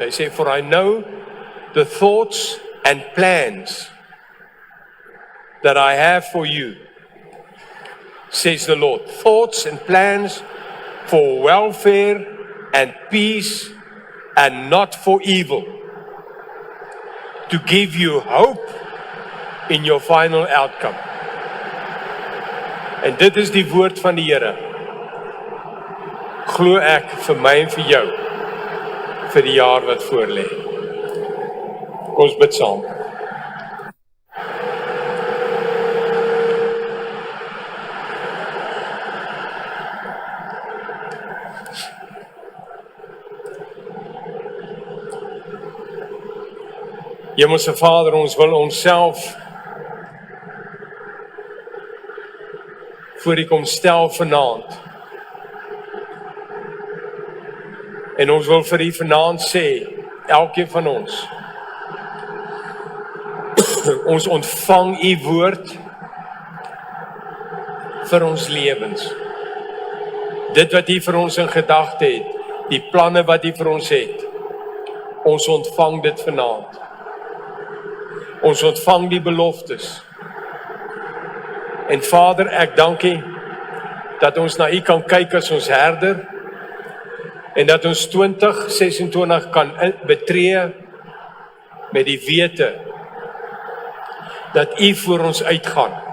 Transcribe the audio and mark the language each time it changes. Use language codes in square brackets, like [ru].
[af] Hy sê, [en] for I know the thoughts and plans that I have for you, says the Lord. Thoughts and plans for welfare and peace and not for evil, to give you hope in your final outcome. [af] En dit is die woord van die Here. Glo ek vir my en vir jou, vir die jaar wat voorlê. Kom ons bid saam. Hemelse Vader, ons wil onsself voor U kom stel vanaand. En ons wil vir U vanaand sê, elkeen van ons, ons ontvang U woord vir ons lewens. Dit wat U vir ons in gedagte het, die planne wat U vir ons het, ons ontvang dit vanaand. Ons ontvang die beloftes. En Vader, ek dank U dat ons na U kan kyk as ons herder en dat ons 2026 kan betree met die wete dat U voor ons uitgaan.